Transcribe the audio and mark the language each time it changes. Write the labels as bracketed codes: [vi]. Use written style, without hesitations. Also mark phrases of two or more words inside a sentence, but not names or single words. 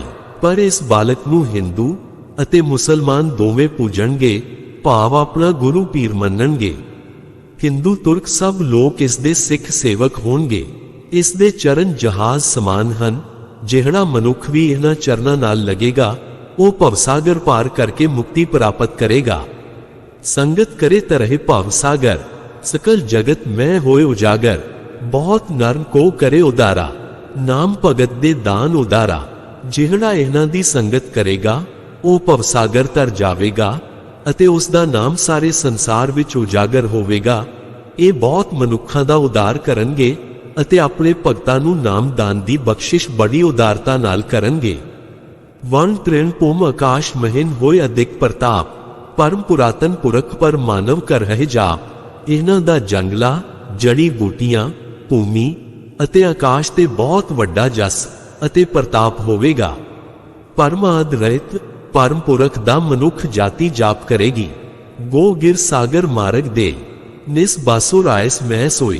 [pa] ਪਰ ਇਸ ਬਾਲਕ ਨੂੰ ਹਿੰਦੂ ਅਤੇ ਮੁਸਲਮਾਨ ਦੋਵੇਂ ਪੂਜਣਗੇ, ਭਾਵ ਆਪਣਾ ਗੁਰੂ ਪੀਰ ਮੰਨਣਗੇ। ਹਿੰਦੂ ਤੁਰਕ ਸਭ ਲੋਕ ਇਸ ਦੇ ਸਿੱਖ ਸੇਵਕ ਹੋਣਗੇ। ਇਸ ਦੇ ਚਰਨ ਜਹਾਜ਼ ਸਮਾਨ ਹਨ ਜਿਹੜਾ ਮਨੁੱਖ ਵੀ ਇਹਨਾਂ ਚਰਨਾਂ ਨਾਲ ਲੱਗੇਗਾ ਉਹ ਭਵਸਾਗਰ ਪਾਰ ਕਰਕੇ ਮੁਕਤੀ ਪ੍ਰਾਪਤ ਕਰੇਗਾ। [bra] ਸੰਗਤ करे तरह भवसागर, सकल जगत मैं होए उजागर। बहुत नर को करे उदारा, नाम भगत दे दान उदारा। [pa] ਜਿਹੜਾ ਇਹਨਾਂ ਦੀ ਸੰਗਤ ਕਰੇਗਾ ਉਹ ਭਵਸਾਗਰ ਤਰ ਜਾਵੇਗਾ ਅਤੇ ਉਸ ਦਾ ਨਾਮ ਸਾਰੇ ਸੰਸਾਰ ਵਿੱਚ ਉਜਾਗਰ ਹੋਵੇਗਾ। ਇਹ ਬਹੁਤ ਮਨੁੱਖਾਂ ਦਾ ਉਦਾਰ ਕਰਨਗੇ ਅਤੇ ਆਪਣੇ ਭਗਤਾਂ ਨੂੰ ਨਾਮ ਦਾਨ ਦੀ ਬਖਸ਼ਿਸ਼ ਬੜੀ ਉਦਾਰਤਾ ਨਾਲ ਕਰਨਗੇ। [bra] ਵਨ ਤ੍ਰਿਣ ਭੂਮ ਆਕਾਸ਼ ਮਹਿਨ ਹੋਏ ਅਦਿਕ ਪ੍ਰਤਾਪ, परम पुरातन पुरख पर मानव कर रहे जाप। [pa] ਇਨ੍ਹਾਂ ਦਾ ਜੰਗਲਾ, ਜੜੀ ਬੂਟੀਆਂ, ਭੂਮੀ ਅਤੇ ਆਕਾਸ਼ ਤੇ ਬਹੁਤ ਵੱਡਾ ਜਸ ਅਤੇ ਪ੍ਰਤਾਪ ਹੋਵੇਗਾ। ਪਰਮਾਦ ਰਹਿਤ ਪਰਮ ਪੁਰਖ ਦਾ ਮਨੁੱਖ ਜਾਤੀ ਜਾਪ ਕਰੇਗੀ। [bra] गो गिर सागर मार्ग दे, निस बासुर आयस मैं सोई।